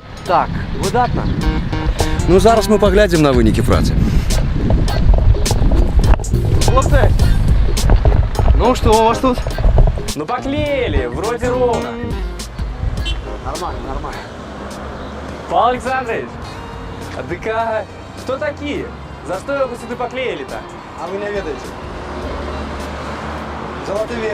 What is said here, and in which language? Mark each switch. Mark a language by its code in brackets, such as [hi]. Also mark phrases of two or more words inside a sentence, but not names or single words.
[be] Так, выдатна. Ну, зараз мы поглядим на вынікі працы. [ru] Хлопцы, ну что у вас тут? Ну поклеили, вроде ровно. Нормально, нормально. Павел Александрович, а ДК кто такие? За что вы сюда поклеили-то? А вы не ведаете? Золотой век,